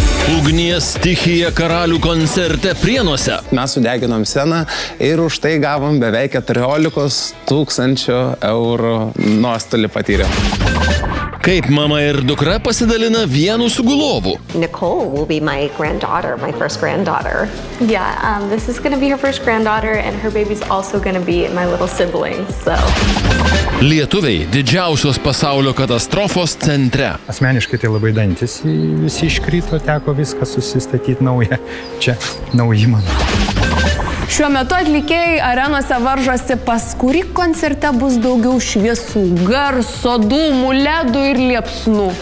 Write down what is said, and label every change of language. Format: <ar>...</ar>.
<lt>Ugnies stichija karalių koncerte Prienuose. Mes sudeginom sceną ir už tai gavom beveik 14 000 eurų nuostolį patyrėm. Kaip mama ir dukra pasidalina vienu sugulovu.</lt> <en>Nicole will be my granddaughter, my first granddaughter. Yeah, this is going to be her first granddaughter and her baby's also going to be my little sibling, so.</en> <lt>Lietuviai didžiausios pasaulio katastrofos centre. Asmeniškai tai labai dantis visi iškrito, teko viską susistatyti naują. Čia nauji mano. Šiuo metu atlikėjai arenose varžosi, pas kurį koncerte bus daugiau šviesų, garso, dūmų, ledų ir liepsnų.</lt>